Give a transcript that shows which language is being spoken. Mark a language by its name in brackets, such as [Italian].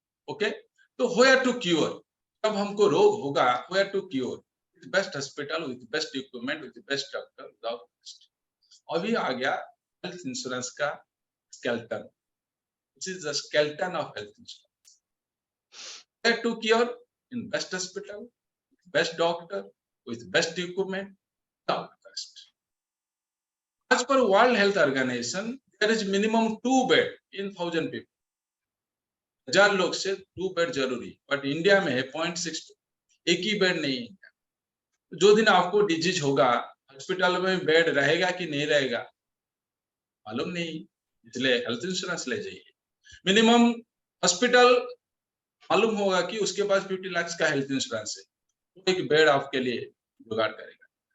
[English] okay, तो where to cure, [Hindi] जब हमको रोग होगा [English] Where to cure, with best hospital, with best equipment, with best doctor, without best. [Hindi] अभी आ गया हेल्थ इंश्योरेंस का skeleton, [English] This is the skeleton of health insurance. Where to cure, in best hospital, best doctor, with best equipment, without cost. As per World Health Organization, there is minimum 2 bed in 1000 people. [Hindi] 1000 लोग से 2 bed जरूरी, but India में है 0.62, एक ही bed नहीं है। जो दिन आपको डिजीज होगा, हॉस्पिटल में बेड रहेगा कि नहीं रहेगा मालूम नहीं, इसलिए हेल्थ इंश्योरेंस ले जाइए। मिनिमम हॉस्पिटल मालूम होगा कि उसके पास 50 लाख का हेल्थ इंश्योरेंस है, तो एक बेड आपके लिए जुगाड़ करेगा।